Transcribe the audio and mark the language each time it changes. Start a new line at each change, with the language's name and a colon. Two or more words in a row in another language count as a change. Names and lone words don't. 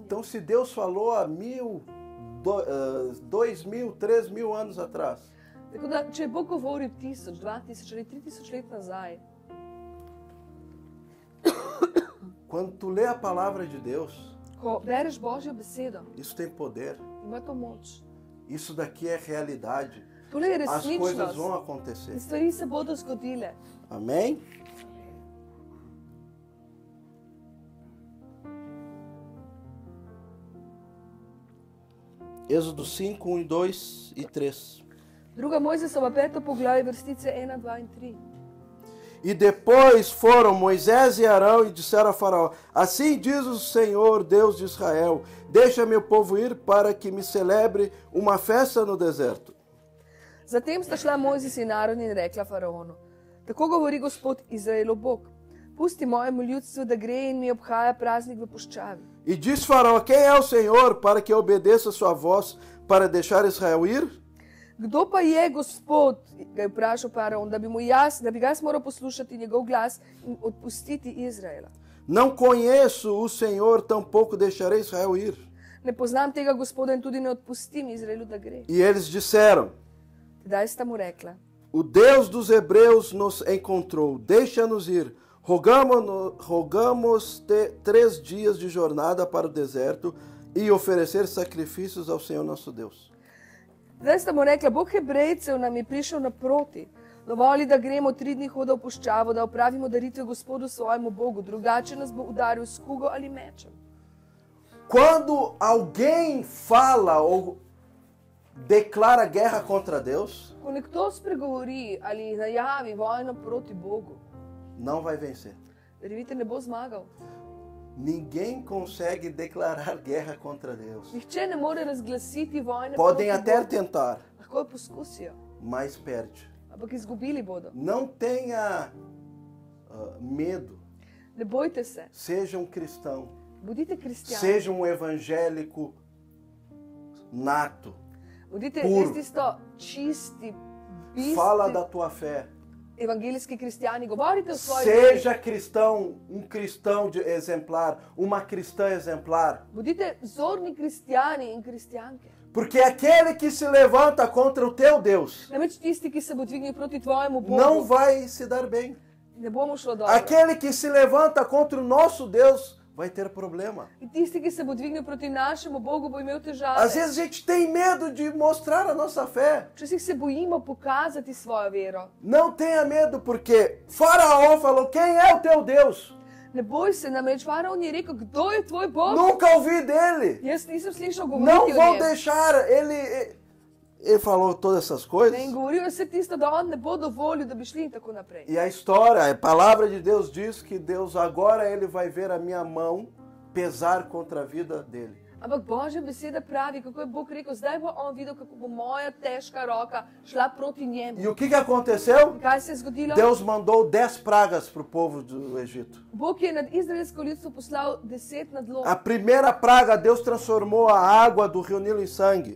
Portuguese: Então, se Deus falou há 1000, 2000, 3000 anos atrás,
Slovenian: Tako da, če je Bog govoril 1000, 2000 ali 3000 let nazaj,
Portuguese: quando tu lê a palavra de Deus,
Slovenian: ko bereš Božjo besedo,
Portuguese: isso tem poder.
Slovenian: ima to moč.
Portuguese: Isso daqui é realidade.
Slovenian: Tole je
Portuguese: As coisas vão
Slovenian: resničnost.
Portuguese: acontecer.
Slovenian: In stvari se bodo zgodile.
Portuguese: Amém? Êxodo 5, 1, 2 e 3.
Slovenian: Druga Mojzesova 5. poglavje, vrstice 1, 2 in 3.
Portuguese: E depois foram Moisés e Arão e disseram a Faraó: Assim diz o Senhor, Deus de Israel: Deixa meu povo ir para que me celebre uma festa no deserto.
Slovenian: Zatem sta šla Mojzes in Aron in rekla faraonu: Tako govori Gospod Izraelov Bog: Pusti mojemu ljudstvu, da gre in mi obhaja praznik v puščavi.
Portuguese: E diz Faraó: Quem é o Senhor para que eu obedeça a sua voz para deixar Israel ir?
Slovenian: Kdo pa je Gospod, ga je vprašal faraon, da bi ga jaz moral poslušati njegov glas in odpustiti Izraela.
Portuguese: Não conheço o Senhor, tampouco deixarei Israel ir.
Slovenian: Ne poznam tega Gospoda in tudi ne odpustim Izraelu, da gre.
Portuguese: E eles disseram:
Slovenian: Tedaj sta mu rekla:
Portuguese: O Deus dos Hebreus nos encontrou, deixa-nos ir. Rogamos-te 3 dias de jornada para o deserto e oferecer sacrifícios ao Senhor nosso Deus.
Slovenian: Zdaj sta mu rekla: Bog Hebrejcev nam je prišel naproti. Dovoli, da gremo 3 dni hoda v puščavo, da opravimo daritve Gospodu svojemu Bogu, drugače nas bo udaril s kugo ali mečem.
Portuguese: Quando alguém fala ou declara guerra contra Deus,
Slovenian: Ko nekdo spregovori ali najavi vojno proti Bogu,
Portuguese: não vai vencer.
Slovenian: verjemite, ne bo zmagal.
Portuguese: Ninguém consegue declarar guerra contra Deus.
Slovenian: Nihče ne more razglasiti vojne
Portuguese: Podem
Slovenian: proti
Portuguese: até
Slovenian: Bogu.
Portuguese: tentar,
Slovenian: Lahko jo poskusijo,
Portuguese: mas perde.
Slovenian: ampak izgubili bodo.
Portuguese: Não tenha medo.
Slovenian: Ne bojte se,
Portuguese: Seja um cristão.
Slovenian: bodite kristjani,
Portuguese: Seja um evangélico nato.
Slovenian: bodite
Portuguese: puro.
Slovenian: res tisto čisti,
Portuguese: Fala
Slovenian: bistri
Portuguese: da tua fé.
Slovenian: evangeljski kristjani, govorite o svoji
Portuguese: Seja cristão, um cristão exemplar, uma cristã exemplar.
Slovenian: Bodite vzorni kristjani in kristjanke.
Portuguese: Porque aquele que se levanta contra o teu Deus
Slovenian: Namreč tisti, ki se bo dvignil proti tvojemu
Portuguese: não
Slovenian: Bogu,
Portuguese: vai se dar bem.
Slovenian: ne bomo šlo dobro.
Portuguese: Aquele que se levanta contra o nosso Deus vai ter problema.
Slovenian: In tisti, ki se bo dvignil proti našemu Bogu, bo imel težave.
Portuguese: Às vezes a gente tem medo de mostrar a nossa fé.
Slovenian: Včasih se bojimo pokazati svojo vero.
Portuguese: Não tenha medo, porque Faraó falou: Quem é o teu Deus?
Slovenian: Ne boj se, namreč faraon je rekel: Kdo je tvoj Bog?
Portuguese: Nunca ouvi dele.
Slovenian: Jaz nisem slišal
Portuguese: Não
Slovenian: govoriti o
Portuguese: vou
Slovenian: njem.
Portuguese: deixar. Ele falou todas essas
Slovenian: In
Portuguese: coisas.
Slovenian: govoril je vse tisto, da on ne bo dovolil, da bi šli in tako naprej.
Portuguese: E a história, a palavra de Deus diz que Deus agora ele vai ver a minha mão pesar contra a vida dele.
Slovenian: Ampak Božja beseda pravi, kako je Bog rekel, zdaj bo on videl, kako bo moja težka roka šla proti njemu.
Portuguese: E o que aconteceu?
Slovenian: Kaj se je zgodilo?
Portuguese: Deus mandou 10 pragas para o povo do Egito.
Slovenian: Bog je nad izraelsko ljudstvo poslal 10 nadlog.
Portuguese: A primeira praga, Deus transformou a água do rio Nilo em sangue.